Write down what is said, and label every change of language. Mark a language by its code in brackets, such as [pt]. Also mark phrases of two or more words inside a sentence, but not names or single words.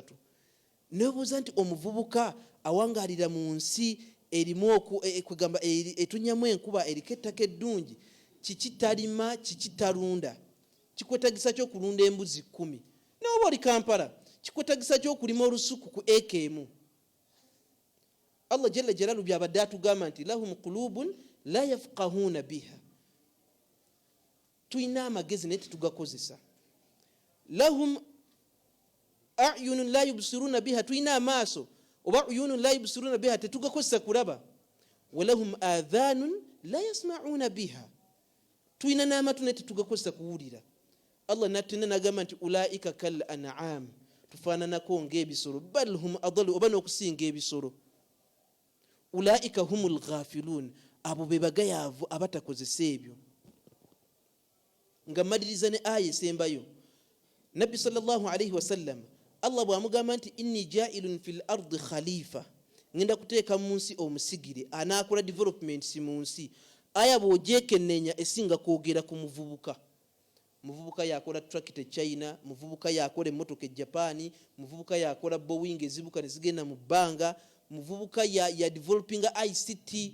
[lg] Nebuuza nti omuvubuka awangaalira mu nsi erimu kwegamba etunyamu enkuba eriko ettaka eddungi, kiki talima, kiki talunda? Kikwetagisa kyo kulunda embuzi 10 n'oba oli Kampala, kikwetagisa kyo kulima olusuku ku eka emu. [ar] الله جل جلاله [lg] byabadde atugamba nti [ar] لهم قلوب لا يفقهون بها. [lg] Tuyina amagezi naye tetugakozesa. [ar] لهم أعين لا يبصرون بها, [lg] tuyina amaaso oba [ar] عيون لا يبصرون بها [lg] tetugakozesa kulaba. [ar] ولهم آذان لا يسمعون بها, [lg] tuyina n'amatu naye tetugakozesa kuwulira. Allah natena nagamba nti [ar] أولئك كالأنعام, [lg] tufaananako ng'ebisolo, [ar] بل هم أضل, [lg] oba n'okusinga ebisolo. [ar] أولئك هم الغافلون, [lg] abo be bagayaavu abatakozesa ebyo. Nga maliriza ne aya esembayo, Nabbi [ar] صلى الله عليه وسلم [lg] Allah bw'amugamba nti [ar] إني جاعل في الأرض خليفة, [lg] ngenda kuteeka mu nsi omusigire anaakola development si mu nsi. Aya bw'ogyekennenya esinga kwogera ku muvubuka. Muvubuka yakola tractor China, muvubuka yakola emmotoka e Japan, muvubuka yakola Boeing ezibuka ne zigenda mu bbanga, muvubuka ya [en] developing ICT.